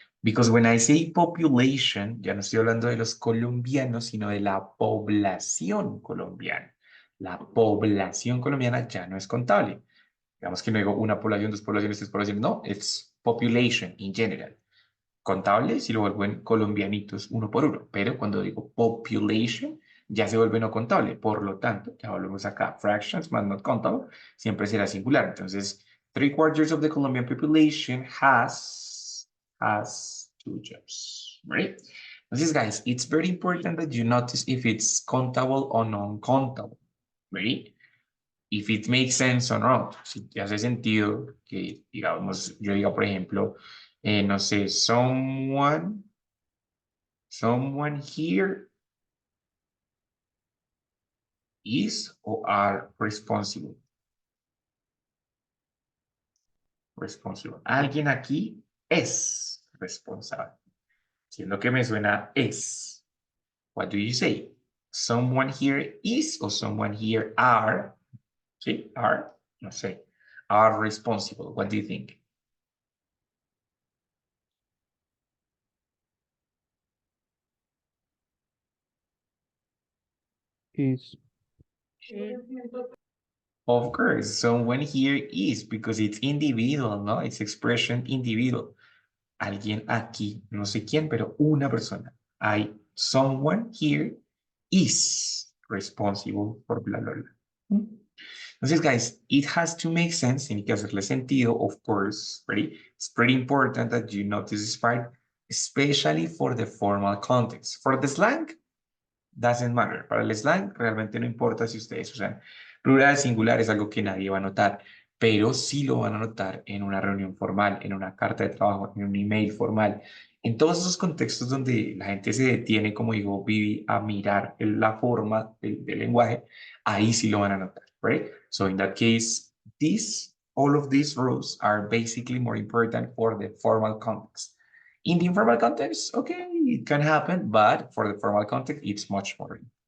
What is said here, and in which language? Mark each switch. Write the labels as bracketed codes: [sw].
[en] Because when I say population, [es] ya no estoy hablando de los colombianos, sino de la población colombiana. La población colombiana ya no es contable. Digamos que no digo una población, 2 poblaciones, 3 poblaciones. [en] No, it's population in general. [es] Contable si lo vuelvo en colombianitos uno por uno, pero cuando digo population ya se vuelve no contable. Por lo tanto, ya volvemos acá, fractions más [en] not countable, [es] siempre será singular. Entonces, [en] 3/4 of the Colombian population has 2 jobs, right? [es] Entonces, [en] guys, it's very important that you notice if it's countable or non-countable, right? If it makes sense or not, [es] si te hace sentido que, digamos, yo diga, por ejemplo, no sé, [en] someone here is or are responsible. Responsible. [es] Alguien aquí es responsable. Siendo que me suena es. [en] What do you say? Someone here is or someone here are. [es] ¿Sí? [en] Are. [es] No sé. [en] Are responsible. What do you think? Is. Eh, Of course, someone here is because it's individual, [es] ¿no? [en] It's expression individual. [es] Alguien aquí, no sé quién, pero una persona. [en] Someone here is responsible for bla, bla, bla. [es] Entonces, [en] guys, it has to make sense, [es] tiene que hacerle sentido, [en] of course, ready? It's pretty important that you notice this part, especially for the formal context. For the slang, doesn't matter. [es] Para el slang, realmente no importa si ustedes usan plural, singular, es algo que nadie va a notar, pero sí lo van a notar en una reunión formal, en una carta de trabajo, en un email formal, en todos esos contextos donde la gente se detiene, como digo, Vivi, a mirar la forma del lenguaje, ahí sí lo van a notar, [en] right? So in that case, all of these rules are basically more important for the formal context. In the informal context, okay, it can happen, but for the formal context, it's much more.